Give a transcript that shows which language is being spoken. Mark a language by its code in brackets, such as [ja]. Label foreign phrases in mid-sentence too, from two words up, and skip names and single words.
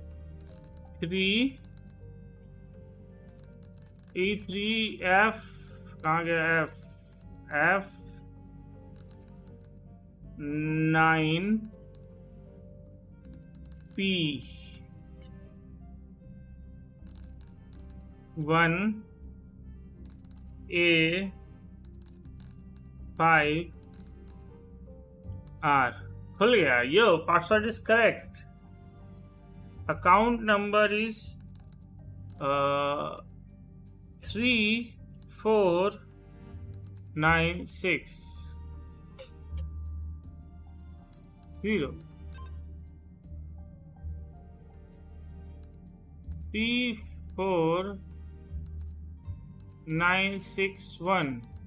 [hi] 3 E3F9 कहाँ गया F? F 9 P 1 A 5 R. खुल गया. [en] Yo, password is correct. Account number is 3496 0 34961.